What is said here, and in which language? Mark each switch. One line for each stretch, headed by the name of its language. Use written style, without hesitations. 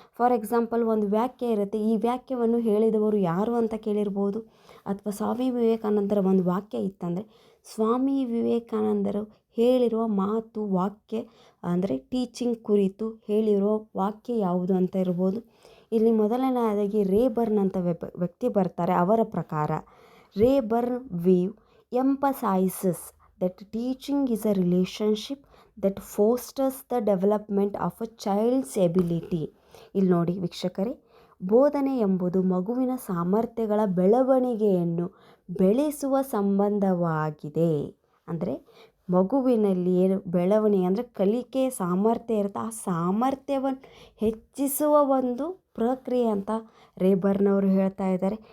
Kannada: For example, ಒಂದು ವಾಕ್ಯ ಇರುತ್ತೆ, ಈ ವಾಕ್ಯವನ್ನು ಹೇಳಿದವರು ಯಾರು ಅಂತ ಕೇಳಿರ್ಬೋದು. ಅಥವಾ ಸ್ವಾಮಿ ವಿವೇಕಾನಂದರ ಒಂದು ವಾಕ್ಯ ಇತ್ತಂದರೆ ಸ್ವಾಮಿ ವಿವೇಕಾನಂದರು ಹೇಳಿರುವ ಮಾತು, ವಾಕ್ಯ ಅಂದರೆ ಟೀಚಿಂಗ್ ಕುರಿತು ಹೇಳಿರುವ ವಾಕ್ಯ ಯಾವುದು ಅಂತ ಇರ್ಬೋದು. ಇಲ್ಲಿ ಮೊದಲನೆಯದಾಗಿ ರೇಬರ್ನ್ ಅಂತ ವ್ಯಕ್ತಿ ಬರ್ತಾರೆ. ಅವರ ಪ್ರಕಾರ
English: Rayburn view emphasizes that teaching is a relationship that fosters the development of a child's ability.
Kannada: ಇಲ್ಲಿ ನೋಡಿ ವೀಕ್ಷಕರೇ, ಬೋಧನೆ ಎಂಬುದು ಮಗುವಿನ ಸಾಮರ್ಥ್ಯಗಳ ಬೆಳವಣಿಗೆಯನ್ನು ಬೆಳೆಸುವ ಸಂಬಂಧವಾಗಿದೆ. ಅಂದರೆ ಮಗುವಿನಲ್ಲಿ ಏನು ಬೆಳವಣಿಗೆ ಅಂದರೆ ಕಲಿಕೆ ಸಾಮರ್ಥ್ಯ ಇರುತ್ತೆ, ಆ ಸಾಮರ್ಥ್ಯವನ್ನು ಹೆಚ್ಚಿಸುವ ಒಂದು ಪ್ರಕ್ರಿಯೆ ಅಂತ ರೇಬರ್ನವರು ಹೇಳ್ತಾ ಇದ್ದಾರೆ.